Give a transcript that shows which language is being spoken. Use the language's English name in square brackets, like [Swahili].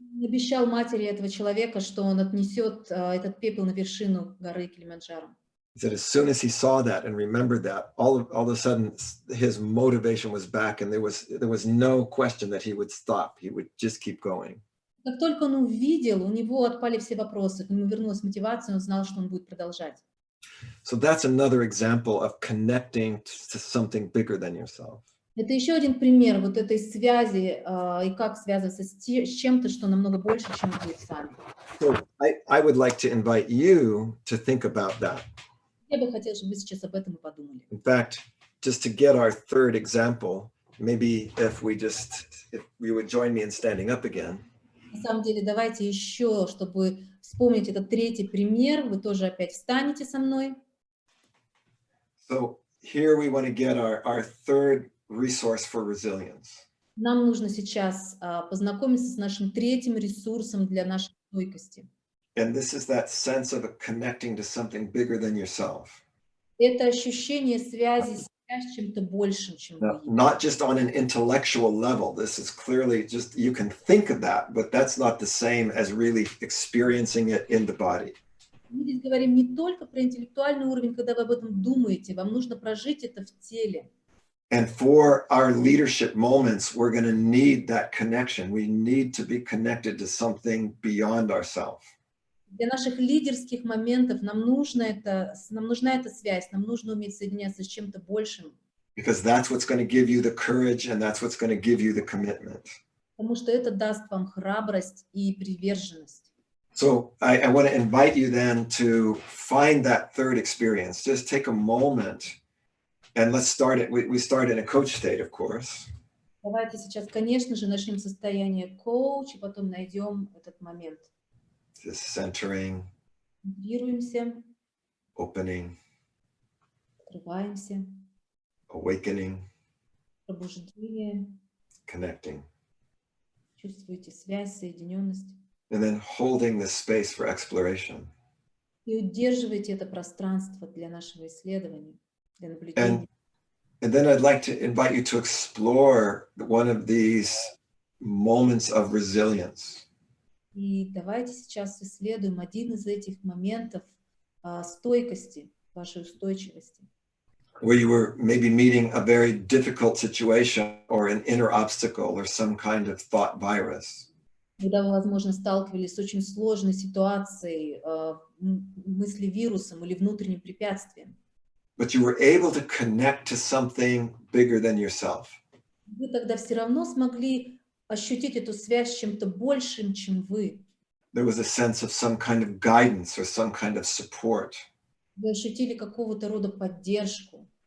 [Russian] Обещал матери этого человека, что он отнесет этот пепел на вершину горы Килиманджаро. [English] He said as soon as he saw that and remembered that, all of a sudden his motivation was back, and there was no question that he would stop. He would just keep going. [Russian] Как только он увидел, у него отпали все вопросы, к нему вернулась мотивация, он знал, что он будет продолжать. [English] So that's another example of connecting to something bigger than yourself. [Russian] Это еще один пример вот этой связи и как связываться с чем-то, что намного больше, чем вы сами. [English] So I would like to invite you to think about that. [Russian] Я бы хотела, чтобы вы сейчас об этом и подумали. [English] In fact, just to get our third example, maybe if you would join me in standing up again. [Russian] На самом деле, давайте еще, чтобы вспомнить этот третий пример, вы тоже опять встанете со мной. [English] So here we want to get our third resource for resilience. [Russian] Нам нужно сейчас познакомиться с нашим третьим ресурсом для нашей стойкости. [English] And this is that sense of connecting to something bigger than yourself. [Russian] Это ощущение связи с связь с чем-то большим, чем вы [English] Now, [Russian] есть. [English] not just on an intellectual level. This is clearly just, you can think of that, but that's not the same as really experiencing it in the body. [Russian] Мы здесь говорим не только про интеллектуальный уровень, когда вы об этом думаете, вам нужно прожить это в теле. [English] And for our leadership moments, we're going to need that connection. We need to be connected to something beyond ourselves. [Russian] Для наших лидерских моментов нам нужна эта связь, нам нужно уметь соединяться с чем-то большим. [English] Because that's what's going to give you the courage and that's what's going to give you the commitment. [Russian] Потому что это даст вам храбрость и приверженность. [English] So I want to invite you then to find that third experience. Just take a moment and let's start it. We start in a coach state, of course. [Russian] Давайте сейчас, конечно же, начнем состояние коуч, и потом найдем этот момент. [English] Just centering, [Russian] Центрируемся, [English] opening, [Russian] открываемся, [English] awakening, [Russian] пробуждение, [English] connecting, [Russian] чувствуете связь, соединенность. [English] and then holding this space for exploration. [Russian] И удерживайте это пространство для нашего исследования, для наблюдения. [English] And then I'd like to invite you to explore one of these moments of resilience. [Russian] И давайте сейчас исследуем один из этих моментов стойкости, вашей устойчивости. [English] Where you were maybe meeting a very difficult situation or an inner obstacle or some kind of thought virus. [Russian] Когда вы, возможно, сталкивались с очень сложной ситуацией, мыслевирусом или внутренним препятствием. [English] But you were able to connect to something bigger than yourself. [Russian] Вы тогда все равно смогли ощутить эту связь с чем-то большим, чем вы. [English] There was a sense of some kind of guidance or some kind of support. [Russian] Вы ощутили какого-то рода поддержку.